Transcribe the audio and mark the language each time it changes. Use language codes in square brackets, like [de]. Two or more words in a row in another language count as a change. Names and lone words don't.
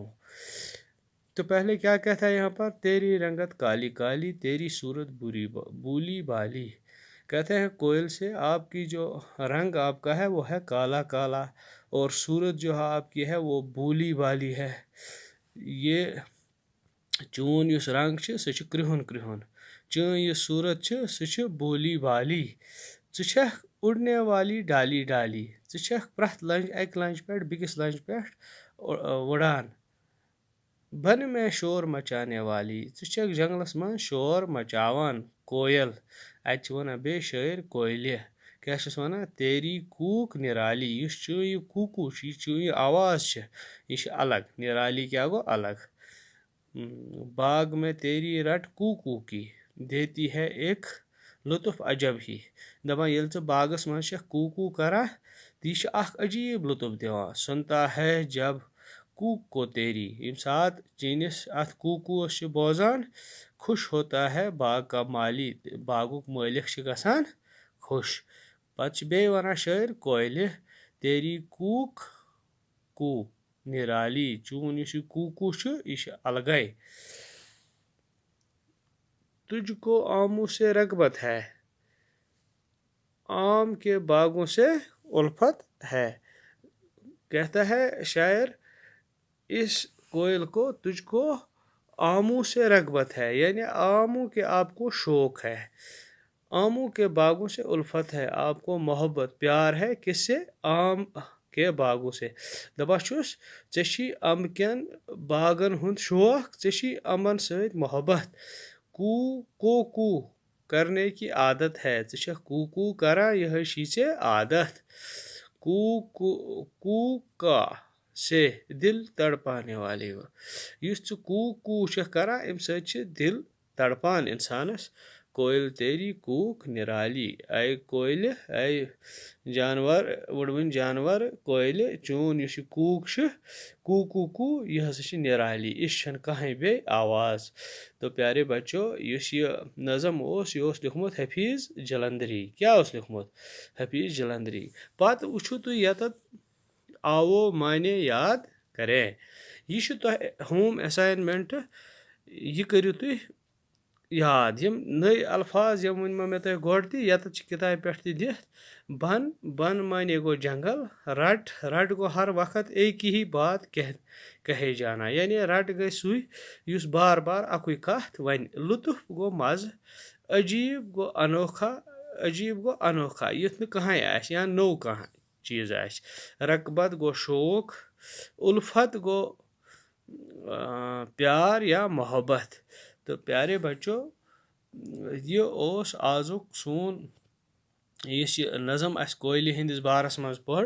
[ur] تو پہلے کیا کہتا ہے یہاں پر؟ تیری رنگت کالی کالی، تیری صورت بولی بالی۔ کہتے ہیں کوئل سے آپ کی جو رنگ آپ کا ہے وہ ہے کالا کالا، اور صورت جو آپ کی ہے وہ بولی بالی ہے۔ [ks] یہ چون اس رنگ سہ کرہن کرہن، چون یہ صورت سہ بولی بالی، ژٕ [ur] اڑنے والی ڈالی ڈالی، [ks] ژٕ پرٛٮ۪تھ اکہ لنجہِ پٮ۪ٹھ بیٚکِس لنجہِ پٮ۪ٹھ وُڑان، [ur] بن میں شور مچانے والی، [ks] ژٕ جنگلس منٛز شور مچاوان، کویل۔ اتہِ چھِ ونان بیٚیہِ شٲعر کویلہِ کیٛاہ چھِس ونان؟ [ur] تیری کوک نرالی، [ks] یُس چون یہ کوکو چھُ، یہ چون یہ آواز چھِ، یہ چھِ الگ، نرالی کیا گو الگ۔ [ur] باغ میں تیری رٹ کو کو کی، دیتی ہے ایک لطف عجب ہی۔ [ks] دپان ییٚلہِ ژٕ باغس منٛز چھکھ کو کو کران تہٕ یہِ چھِ اکھ عجیب لطف دِوان، [ur] سنتا ہے جب کوک کو تیری، [ks] ییٚمہِ ساتہٕ چٲنِس اتھ کوکوس چھِ بوزان، [ur] خوش ہوتا ہے باغ کا مالی، [ks] باغُک مٲلِک چھِ گژھان خوش۔ پتہٕ چھِ بیٚیہِ ونان شٲعر کویلہِ، [ur] تیری کوک کو نرالی، [ks] چون یُس یہِ کوکو چھُ یہِ چھُ الگے۔ [ur] تجھ کو آموں سے رغبت ہے، آم کے باغوں سے الفت ہے۔ کہتا ہے شاعر اس کوئل کو، تجھ کو آموں سے رغبت ہے، یعنی آموں کے آپ کو شوق ہے، آموں کے باغوں سے الفت ہے، آپ کو محبت پیار ہے، کس سے؟ آم کے باغوں سے۔ [ks] دپان چھُس ژےٚ چھی امب کٮ۪ن باغن ہُنٛد شوق، ژےٚ چھی امبن سۭتۍ محبت، [ur] کو کو کرنے کی عادت ہے، [ks] ژٕ چھکھ کو کو کران، یہے چھی ژےٚ عادت، [ur] کو کا سے دل تڑپانے والے، [ks] یُس ژٕ کو کو چھکھ کران امہِ سۭتۍ چھِ دل تڑپان انسانس۔ [ur] کوئل تیری کوک نرالی، [ks] اے کوئلہِ، اے جانور، وُڑوٕنۍ جانور، کوئلہِ، چون یُس یہِ کوک چھُ، کو کو، یہِ ہسا چھِ نرالی، یِژھ چھنہٕ کٕہٕنۍ بیٚیہِ آواز۔ تو پیارے بچو، یُس یہ نظم اوس، یہ اوس لیوکھمُت حفیظ جلندری۔ کیا اوس لیوکھمُت؟ حفیظ جلندری۔ پتہٕ وٕچھِو تُہۍ یتتھ آوو [ur] معنی یاد کریں، [ks] یہ چھُ تۄہہِ [en] home assignment, [ks] یہ کٔرِو تُہۍ یاد یم نٔے الفاظ یم ؤنمو مےٚ تۄہہِ گۄڈٕ تہِ ییٚتٮ۪تھ چھِ کِتابہِ پٮ۪ٹھ تہِ دِتھ بن بن معنی گوٚو جنگل رٹ رٹ گوٚو [ur] ہر وقت ایک ہی بات کہے جانا [ks] یعنی رٹ گٔے سُے یُس بار بار اکُے کتھ وَنہِ لطف گوٚو مزٕ عجیٖب گوٚو انوکھا عجیٖب گوٚو انوکھا یُتھ نہٕ کٕہۭنۍ آسہِ یا نوٚو کانٛہہ چیٖز آسہِ رغبت گوٚو شوق الفت گوٚو پیار یا محبت تہٕ پیارے بچو یہ اوس آزُک سون یُس یہِ نظم اَسہِ کویلہِ ہِنٛدِس بارس منٛز پٔر